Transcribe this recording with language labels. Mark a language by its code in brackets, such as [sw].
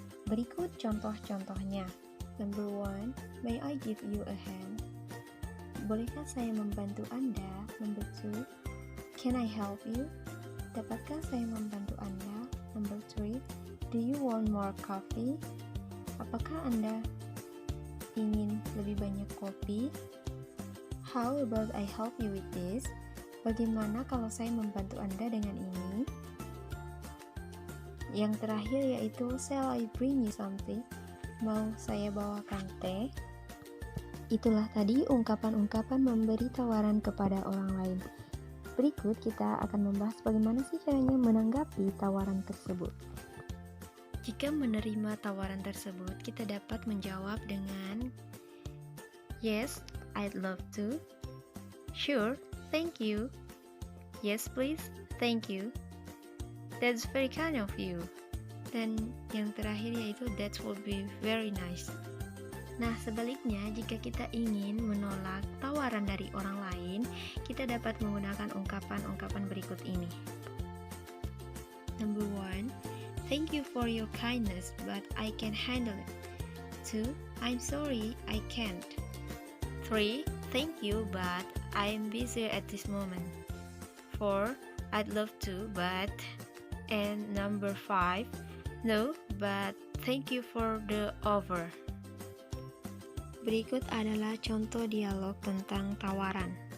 [id] Berikut contoh-contohnya. [en] Number 1, may I give you a hand? [id] Bolehkah saya membantu Anda? [en] Number 2, can I help you? [id] Dapatkah saya membantu Anda? [en] Number 3, do you want more coffee? [id] Apakah Anda ingin lebih banyak kopi? [en] How about I help you with this? [id] Bagaimana kalau saya membantu Anda dengan ini? Yang terakhir yaitu [en] shall I bring you something? [id] Mau saya bawakan teh? Itulah tadi ungkapan-ungkapan memberi tawaran kepada orang lain. Berikut kita akan membahas bagaimana sih caranya menanggapi tawaran tersebut. Jika menerima tawaran tersebut, kita dapat menjawab dengan [en] yes, I'd love to. Sure, thank you. Yes, please, thank you. That's very kind of you. [id] Dan yang terakhir yaitu [en] that would be very nice. [id] Nah, sebaliknya, jika kita ingin menolak tawaran dari orang lain, kita dapat menggunakan ungkapan-ungkapan berikut ini. [en] Number 1, thank you for your kindness, but I can handle it. 2, I'm sorry, I can't. 3, thank you, but I'm busy at this moment. 4, I'd love to, but. And number 5, no, but thank you for the offer. [id] Berikut adalah contoh dialog tentang tawaran.